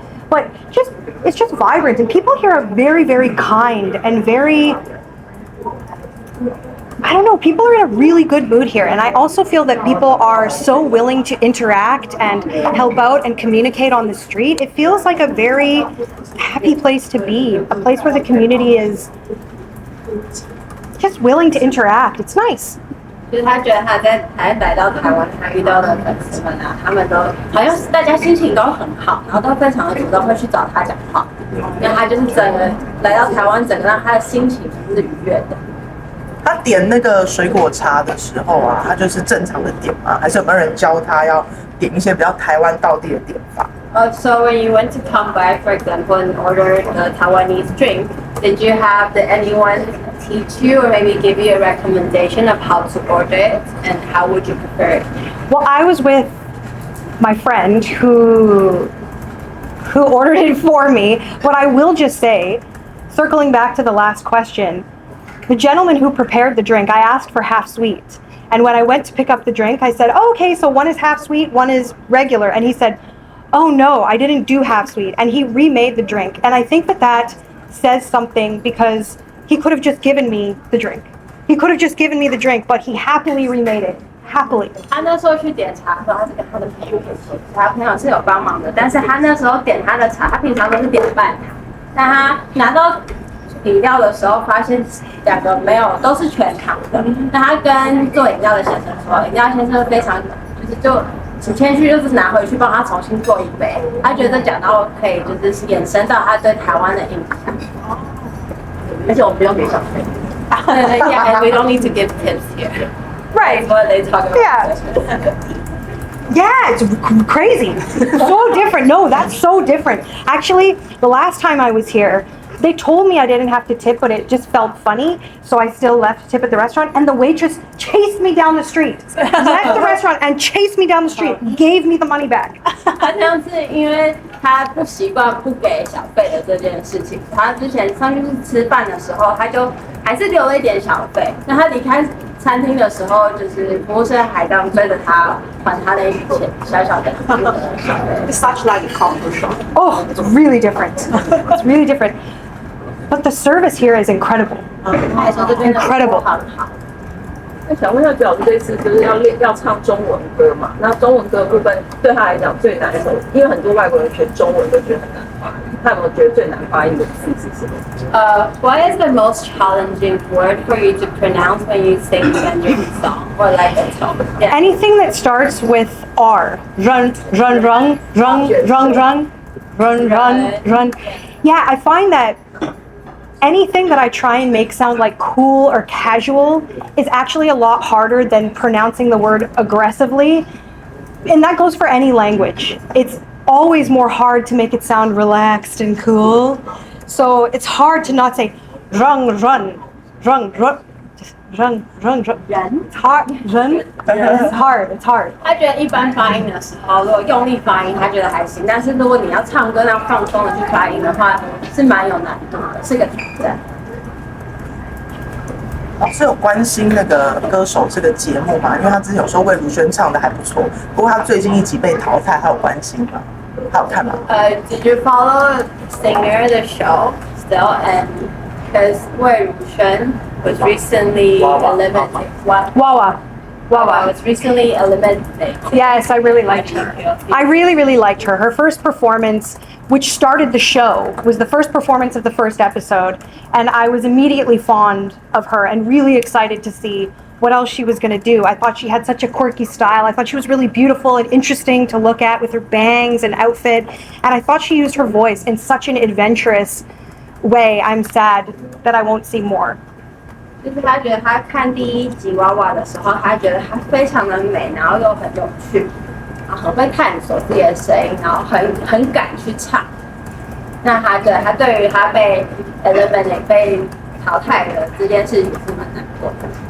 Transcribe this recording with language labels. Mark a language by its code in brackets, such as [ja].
[en] But it's just vibrant, and people here are very, very kind and very, I don't know, people are in a really good mood here, and I also feel that people are so willing to interact and help out and communicate on the street. It feels like a very happy place to be, a place where the community is just willing to interact. It's nice. [zh] 就是他觉得他来到台湾，他遇到的粉丝们啊，他们都好像是大家心情都很好，然后都非常的主动会去找他讲话，因为他就是整个来到台湾，整个让他的心情是愉悦的。他点那个水果茶的时候啊，他就是正常的点吗？还是有没有人教他要点一些比较台湾道地的点法？ [en] So when you went to come by, for example, and ordered a Taiwanese drink, did you have anyone teach you or maybe give you a recommendation of how to order it and how would you prepare it? Well, I was with my friend who ordered it for me, but I will just say, circling back to the last question, the gentleman who prepared the drink, I asked for half sweet. And when I went to pick up the drink, I said, oh, okay, so one is half sweet, one is regular. And he said, oh no, I didn't do half sweet. And he remade the drink. And I think that says something because he could have just given me the drink. He could have just given me the drink, but he happily remade it. Happily. [zh] 他那时候去点茶的时候，他是跟他的朋友一起，他朋友是有帮忙的，但是他那时候点他的茶，他平常都是点半糖，但他拿到饮料的时候，发现两个没有，都是全糖的。那他跟做饮料的先生说，饮料先生非常就很谦虚，就是拿回去帮他重新做一杯。他觉得讲到可以就是衍生到他对台湾的印象。而且我们不用给小费。 [en] Yeah, we don't need to give tips here. Right. That's what they talk about. Yeah. Yeah, it's crazy. So different. No, that's so different. Actually, the last time I was here, they told me I didn't have to tip, but it just felt funny. So I still left to tip at the restaurant, and the waitress chased me down the street. Left the restaurant and chased me down the street, gave me the money back. [zh] 好像是因为他不习惯不给小费的这件事情，他之前上去吃饭的时候，他就还是留了一点小费。那他离开餐厅的时候，就是服务生还这样追着他还他的一笔钱，小小的小费。 [en] It's such like a culture shock. Oh, it's really different. It's really different. But the service here is incredible. [zh] 他还说这边的服务很好。那想问一下，表哥这次就是要唱中文歌嘛？那中文歌的部分对他来讲最难受，因为很多外国人学中文都觉得很难发音。他有没有觉得最难发音的字是什么？ [en] What is the most challenging word for you to pronounce when you sing Mandarin song? or like a tone. Yeah. Anything that starts with R. Run, run, run, run, run, run, run, run, run. Yeah, I find that anything that I try and make sound like cool or casual is actually a lot harder than pronouncing the word aggressively. And that goes for any language. It's always more hard to make it sound relaxed and cool. So it's hard to not say run, run, run, run. Run, run, run. It's hard. Run. It's hard. It's hard. [zh] 他觉得一般发音的时候，如果用力发音，他觉得还行。但是如果你要唱歌那样放松的去发音的话，是蛮有难度的，是个挑战。老师有关心那个歌手这个节目吗？因为他之前有说魏如萱唱的还不错，不过他最近一集被淘汰，他有关心吗？他有看吗 [en] Did you follow Singer the show still? And because 魏如萱 was recently eliminated. Wawa. Wawa was recently eliminated. Yes, I really liked her. I really, really liked her. Her first performance, which started the show, was the first performance of the first episode. And I was immediately fond of her and really excited to see what else she was going to do. I thought she had such a quirky style. I thought she was really beautiful and interesting to look at with her bangs and outfit. And I thought she used her voice in such an adventurous way. I'm sad that I won't see more. [zh] 就是他觉得他看第一集娃娃的时候，他觉得她非常的美，然后又很有趣，然后很会探索自己的声音，然后很敢去唱。那他觉得他对于他被 eliminate 被淘汰的这件事情是蛮难过的。